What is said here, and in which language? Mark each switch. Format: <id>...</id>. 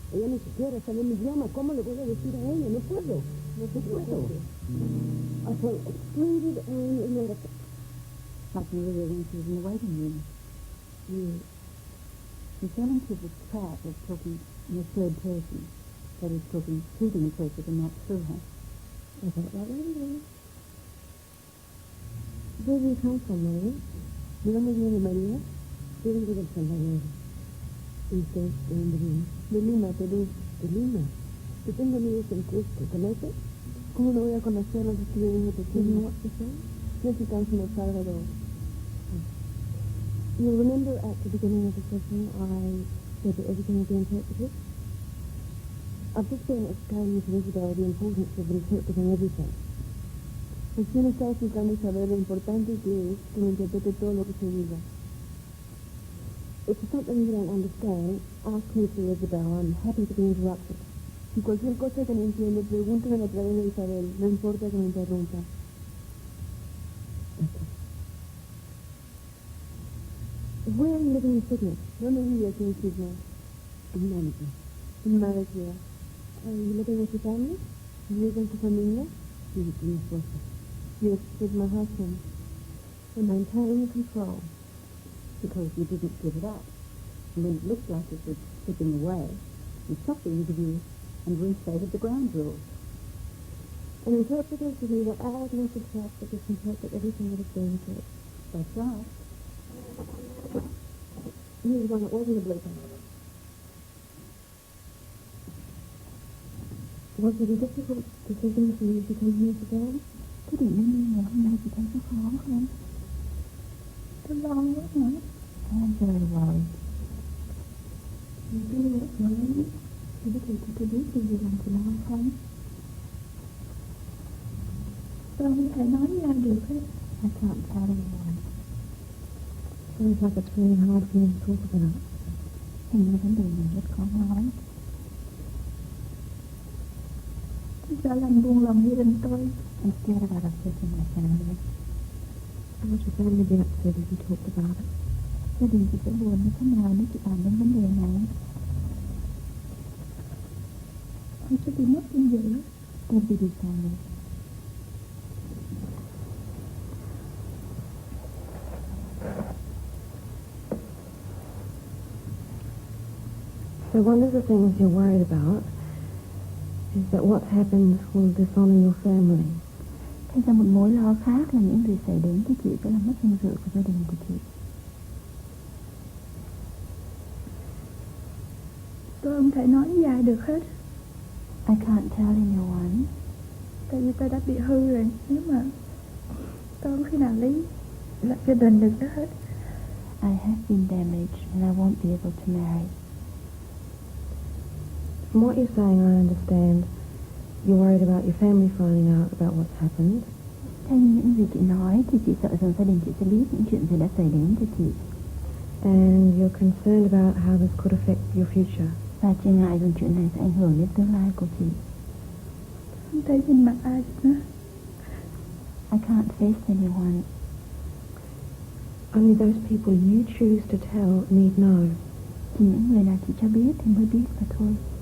<es>Ella ni siquiera sabe mi idioma. ¿Cómo le voy a decir a ella? No puedo. No puedo.</es> <en>I felt excluded and inadequate. Like Maria when she was in the waiting room. She fell into the trap of talking in the third person. That is, talking to the interpreter and not through her. I thought that was Where do you come from, Maria?</en> <es>¿De dónde viene María? Yo vengo del Salvador. ¿Y usted de dónde viene? De Lima, Perú. ¿De Lima? Yo tengo amigos en Cusco. ¿Conoce? ¿Cómo no voy a conocerlos si estuve desde pequeño?</es> <en>What you say? Yes, he comes from El Salvador. You'll remember at the beginning of the session I said that everything will be interpreted. I've just been explaining to Isabel the importance of interpreting everything.</en> <es>Recién estaba explicando a Isabel lo importante que es que me interprete todo lo que se diga.</es> <en>If it's something you don't understand, ask me through Isabel. I'm happy to be interrupted.</en> <es>Si cualquier cosa que no entiende, pregúntame a través de Isabel. No importa que me interrumpa. Okay.</es> <en>Where are you living in Sydney?</en> <es>¿Dónde vive aquí en Sydney?</es> <en>In Manatee. In Manatee. Are you living with your family?</en> <es>¿Vives con tu familia? Sí, con mi esposa.</es> <en>Yes, with my husband. And maintaining control. Because you didn't give it up. And when it looked like it was slipping away, you stopped the interview and restated the ground rules. An interpreter to be the eyewitness of fact that just interpret everything that is being said. That's right. Here's one that wasn't a blooper. Was it a difficult decision for you to come here today?</en> <vi>Cái điểm đến đây ngày hôm nay chị thấy có khó không? Tôi lo quá hả?</vi> <en>I'm very worried. You feel what's wrong?</en> <vi>Chị có thể cho tôi biết điều gì làm chị lo không? Tôi không thể nói ra được hết.</vi> <en>I can't tell anyone. Sounds like it's really hard for you to talk about.</en> <vi>Hình như vấn đề này rất khó nói. Tôi sợ làm buồn lòng gia đình tôi.</vi> <en>I'm scared about upsetting my family. How would your family be upset if you talked about it?</en> <vi>Gia đình chị sẽ buồn như thế nào nếu chị bàn đến vấn đề này? Tôi sẽ bị mất vinh dự.</vi> <en>Don't be dishonest. So one of the things you're worried about is that what's happened will dishonor your family.</en> <vi>Thay ra một mối lo khác là những việc xảy đến với chị sẽ làm mất danh dự của gia đình của chị. Tôi không thể nói với ai được hết.</vi> <en>I can't tell anyone.</en> <vi>Tại vì tôi đã bị hư rồi. Nếu mà tôi không khi nào lấy lập gia đình được đó hết.</vi> <en>I have been damaged and I won't be able to marry. From what you're saying, I understand you're worried about your family finding out about what's happened.</en> <vi>Theo những gì chị nói thì chị sợ rằng gia đình chị sẽ biết những chuyện gì đã xảy đến cho chị.</vi> <en>And you're concerned about how this could affect your future.</en> <vi>Và chị ngại rằng chuyện này sẽ ảnh hưởng đến tương lai của chị. Không thấy nhìn mặt ai nữa.</vi> <en>I can't face anyone. Only those people you choose to tell need know.</en> <vi>Chỉ những người nào chị cho biết thì mới biết mà thôi.</vi>